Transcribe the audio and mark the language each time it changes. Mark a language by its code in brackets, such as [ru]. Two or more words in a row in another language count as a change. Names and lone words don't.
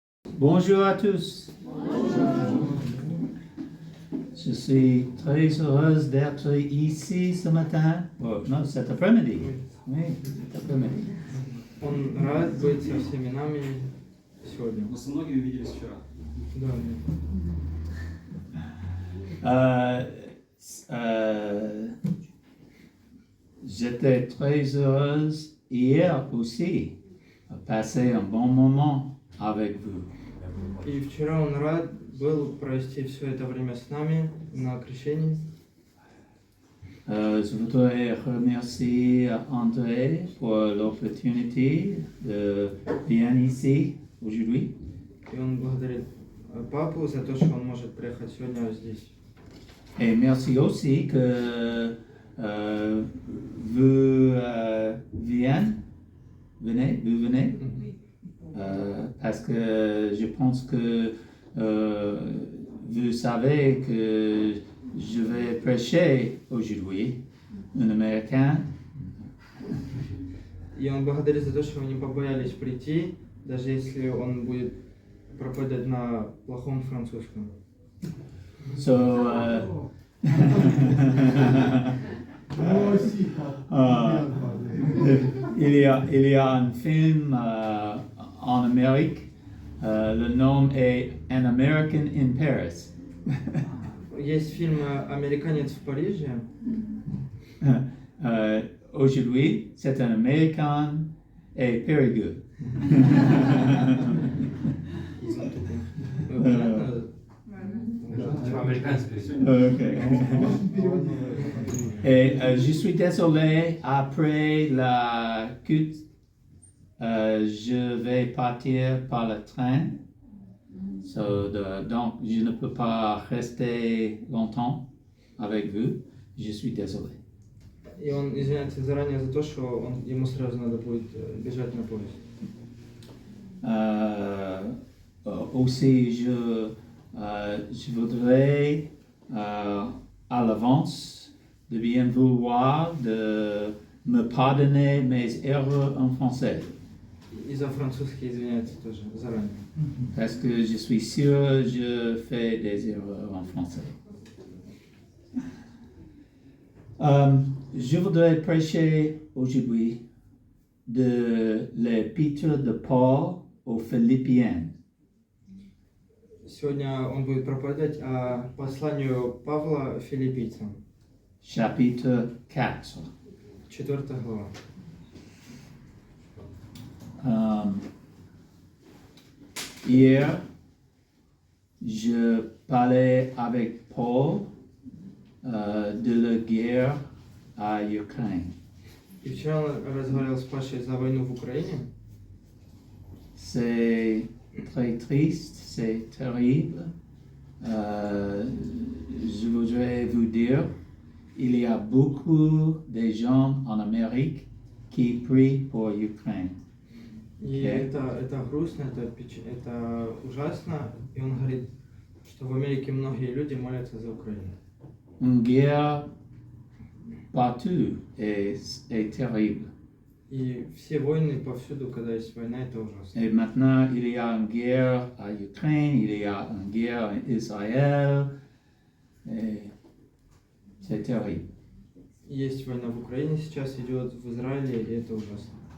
[fr] Bonjour à tous. Je suis très heureuse d'être ici ce matin. Oh, non, cet après-midi. Oui, cet après-midi. [ru] Он рад быть со всеми нами сегодня. Мы со многими виделись вчера. Да. [fr] J'étais très heureuse hier aussi de passer un bon moment avec vous. [ru] И вчера он рад был провести все это время с нами на крещении. [fr] Je voudrais remercier André pour l'opportunité de venir ici aujourd'hui. [ru] И он благодарит папу за то, что он может приехать сегодня здесь. [fr] Et merci aussi que vous venez, parce que je pense que vous savez que je vais prêcher aujourd'hui un Américain. [ru] И он благодарит за то, что вы не побоялись прийти, даже если он будет проповедовать на плохом французском. [fr] So, il y a un film en Amérique, le nom est An American in Paris. [ru] Есть фильм «Американец в Париже». [fr] Aujourd'hui, c'est un Américain et Périgueux. Okay. Et je suis désolé, après la culte, je vais partir par le train. Donc, je ne peux pas rester longtemps avec vous. Je suis désolé. [ru] И он извиняется заранее за то, что ему сразу надо будет бежать на поезд. [fr] Aussi, je voudrais à l'avance de bien vouloir de me pardonner mes erreurs en français. [ru] И за французский извиняется тоже заранее. [fr] Parce que je suis sûr je fais des erreurs en français. Je voudrais prêcher aujourd'hui de l'épître de Paul aux Philippiens. [ru] Сегодня он будет проповедовать о посланию Павла филиппийцам. [fr] Chapitre 4. [ru] 4 глава. [fr] Hier, je parlais avec Paul de la guerre à Ukraine. [ru] И вчера он разговаривал с Пашей за войну в Украине. [fr] C'est très triste, c'est terrible. Je voudrais vous dire, il y a beaucoup de gens en Amérique qui prient pour l'Ukraine. [ru] И это грустно, это ужасно. И он говорит, что в Америке многие люди молятся за Украину. [fr] Une guerre partout est terrible. [ru] И все войны повсюду, когда есть война, это ужасно. [fr] Et maintenant, il y a une guerre à Ukraine, il y a une guerre en Israël. Et c'est terrible. [ru] Есть война в Украине сейчас, идет в Израиле, и это ужасно.